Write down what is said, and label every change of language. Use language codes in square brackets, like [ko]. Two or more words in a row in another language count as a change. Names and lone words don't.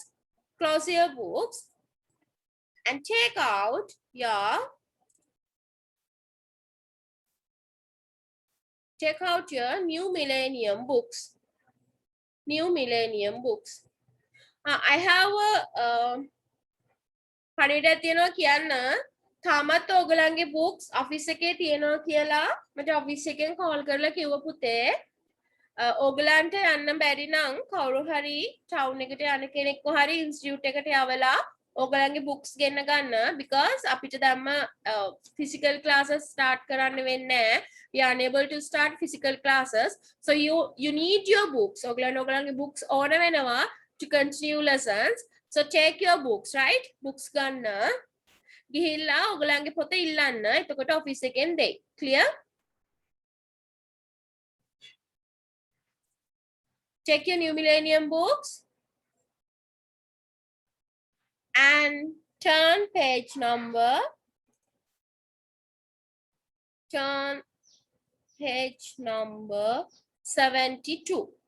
[en] Close your books. And take out your New Millennium books. New Millennium books. I have a [si] පණිවිඩයක් තියෙනවා කියන්න තාමත් ඔයගලන්ගේ [en] books office [si] එකේ තියෙනවා කියලා මට office එකෙන් call කරලා කිව්ව පුතේ ඔයගලන්ට යන්න බැරි නම් කවුරු හරි town එකට යන කෙනෙක්ව හරි institute එකට යවලා ඔයගලන්ගේ books ගෙන්න ගන්න because අපිට දැම්ම [en] physical classes start [si] කරන්න වෙන්නේ නැහැ. [en] We are unable to start physical classes, so you need your books. [si] ඔයගලන්ගේ books ඕන වෙනවා [en] to continue lessons. So take your books, right? [si] Books ගන්න. ගිහිල්ලා ඔයගලන්ගේ පොත ඉල්ලන්න. එතකොට office එකෙන් දෙයි. [en] Clear? Check your New Millennium books. And turn page number 72.